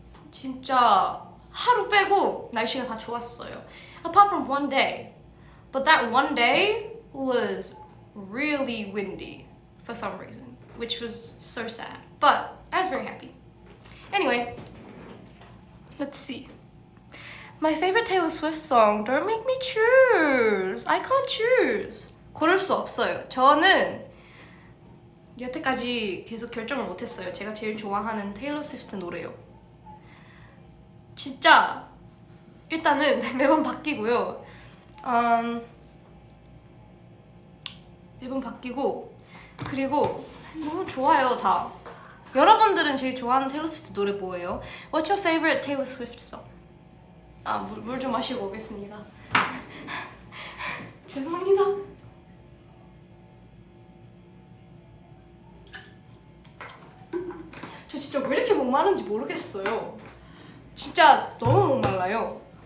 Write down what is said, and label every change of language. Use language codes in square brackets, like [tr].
[ko] 진짜 하루 빼고 날씨가 다 좋았어요. [en] Apart from one day. But that one day was really windy for some reason, which was so sad. But I was very happy. Anyway, let's see. My favorite Taylor Swift song, Don't Make Me Choose. I can't choose. [ko] 고를 수 없어요. 저는 여태까지 계속 결정을 못했어요. 제가 제일 좋아하는 테일러 스위프트 노래요. 진짜 일단은 매번 바뀌고요. 매번 바뀌고 그리고 너무 좋아요 다. 여러분들은 제일 좋아하는 테일러 스위프트 노래 뭐예요? [en] What's your favorite Taylor Swift song? [ko] 물 좀 마시고 오겠습니다. 죄송합니다. 저 진짜 왜 이렇게 목마른지 모르겠어요. 진짜 너무 목말라요.